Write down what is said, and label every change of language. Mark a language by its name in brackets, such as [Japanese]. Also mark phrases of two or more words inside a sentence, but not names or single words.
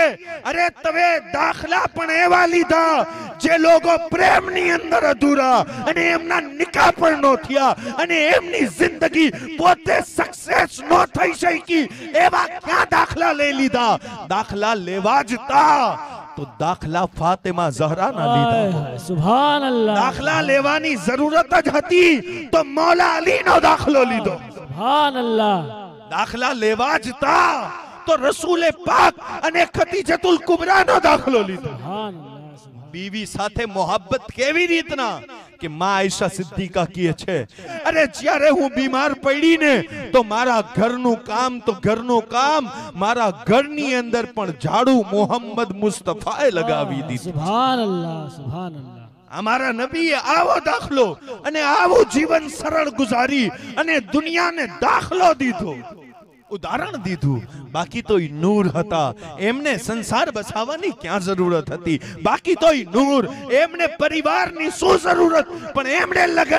[Gujarati] અરે તમે દાખલા પણ એવા લીધા જે લોકો પ્રેમની અંદર અધૂરા અને એમના નિકાહ પણ નો થયા અને એમની જિંદગી પોતે સક્સેસ નો થઈ શકી, એવા ક્યાં દાખલા લઈ લીધા? દાખલા લેવા જ તા તો દાખલા ફાતિમા ઝહરા ના લીધા. [Arabic] سبحان الله. [Gujarati] દાખલા લેવાની જરૂરત જ હતી તો મૌલા અલી નો દાખલો લીધો. [Arabic] سبحان الله. [Gujarati] દાખલા લેવા જ તા તો રસૂલે પાક અને ખદીજતુલ કુબરા નો દાખલો લીધો. [Arabic] سبحان الله. سبحان. [Gujarati] બીવી સાથે મોહબ્બત કેવી રીતના કે માં આયશા સિદ્દીકા કહે છે, અરે જ્યારે હું બીમાર પડીને તો મારા ઘરનું કામ મારા ઘરની અંદર પણ ઝાડુ મોહમ્મદ મુસ્તફાએ લગાવી દીધું. [Arabic] سبحان الله. سبحان الله. [Gujarati] અમારા નબીએ આવો દાખલો અને આવું જીવન સરળ ગુજારી અને દુનિયાને દાખલો દીધો. ઉદાહરણ દીધું, બાકી તો ઈ નૂર હતા, એમને સંસાર બસાવવાની ક્યાં જરૂરત હતી, બાકી તો ઈ નૂર, એમને પરિવારની શું જરૂરત, પણ એમણે લગન